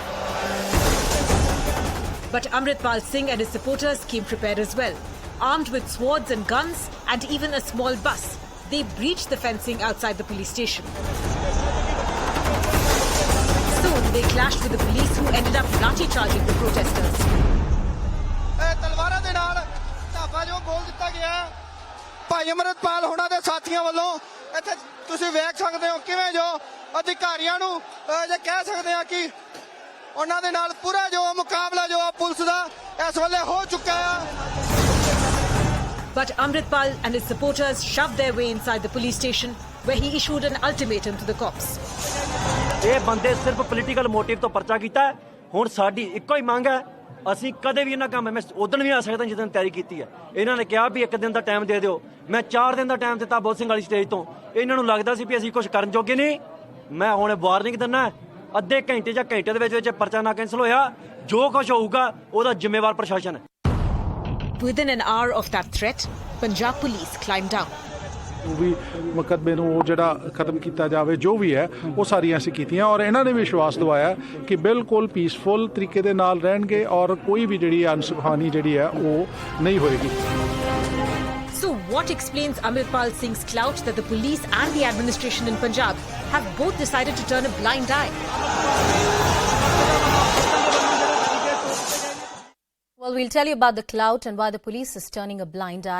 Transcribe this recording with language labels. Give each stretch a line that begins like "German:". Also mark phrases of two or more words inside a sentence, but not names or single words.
English: But Amritpal Singh and his supporters came prepared as well. Armed with swords and guns and even a small bus, they breached the fencing outside the police station. Soon they clashed with the police, who ended up lathi-charging the protesters.
Punjabi: ਭਾਈ ਅਮਰਿਤਪਾਲ ਹੋਣਾ ਦੇ ਸਾਥੀਆਂ ਵੱਲੋਂ ਇੱਥੇ ਤੁਸੀਂ ਵੇਖ ਸਕਦੇ ਹੋ ਕਿਵੇਂ ਜੋ ਅਧਿਕਾਰੀਆਂ ਨੂੰ ਜੇ ਕਹਿ ਸਕਦੇ ਆ ਕਿ ਉਹਨਾਂ ਦੇ ਨਾਲ ਪੂਰਾ ਜੋ ਮੁਕਾਬਲਾ ਜੋ ਪੁਲਿਸ ਦਾ ਇਸ ਵੇਲੇ ਹੋ ਚੁੱਕਾ ਹੈ.
English: But Amritpal and his supporters shoved their way inside the police station, where he issued an ultimatum to the cops.
Punjabi: ਇਹ ਬੰਦੇ ਸਿਰਫ
English: political motive
Punjabi: ਤੋਂ ਪਰਚਾ ਕੀਤਾ ਹੈ. ਹੁਣ ਸਾਡੀ ਇੱਕੋ ਹੀ ਮੰਗ ਹੈ, ਅਸੀਂ ਕਦੇ ਵੀ ਇਹਨਾਂ ਕੰਮ ਮੈਂ ਉਦੋਂ ਵੀ ਆ ਸਕਦਾ ਜਿੱਦਣ ਤਿਆਰੀ ਕੀਤੀ ਹੈ. ਇਹਨਾਂ ਨੇ ਕਿਹਾ ਵੀ 1 ਦਿਨ ਦਾ ਟਾਈਮ ਦੇ ਦਿਓ. ਮੈਂ 4 ਦਿਨ ਦਾ ਟਾਈਮ ਦਿੱਤਾ ਬੋਧ ਸਿੰਘ ਵਾਲੀ ਸਟੇਜ ਤੋਂ. ਇਹਨਾਂ ਨੂੰ ਲੱਗਦਾ ਸੀ ਵੀ ਅਸੀਂ ਕੁਝ ਕਰਨ ਜੋਗੇ ਨਹੀਂ. ਮੈਂ ਹੁਣ ਵਾਰਨਿੰਗ ਦਿੰਦਾ, ਅੱਧੇ ਘੰਟੇ ਜਾਂ ਘੰਟੇ ਦੇ ਵਿੱਚ ਪਰਚਾ ਨਾ ਕੈਂਸਲ ਹੋਇਆ, ਜੋ ਕੁਝ ਹੋਊਗਾ ਉਹਦਾ ਜ਼ਿੰਮੇਵਾਰ ਪ੍ਰਸ਼ਾਸਨ ਹੈ.
English: Within an hour of that threat, Punjab police climbed down.
Punjabi: ਵੀ ਮੁਕੱਦਮੇ ਨੂੰ ਉਹ ਜਿਹੜਾ ਖਤਮ ਕੀਤਾ ਜਾਵੇ, ਜੋ ਵੀ ਹੈ ਉਹ ਸਾਰੀਆਂ ਅਸੀਂ ਕੀਤੀਆਂ, ਔਰ ਇਹਨਾਂ ਨੇ ਵਿਸ਼ਵਾਸ ਦਿਵਾਇਆ ਕਿ ਬਿਲਕੁਲ ਪੀਸਫੁਲ ਤਰੀਕੇ ਦੇ ਨਾਲ ਰਹਿਣਗੇ ਔਰ ਕੋਈ ਵੀ ਜਿਹੜੀ ਅਨਸੁਖਾਨੀ ਜਿਹੜੀ ਹੈ ਉਹ ਨਹੀਂ ਹੋਏਗੀ.
English: So what explains Amritpal Singh's clout that the police and the administration in Punjab have both decided to turn a blind eye? Well, we'll tell you about the clout and why the police is turning a blind eye.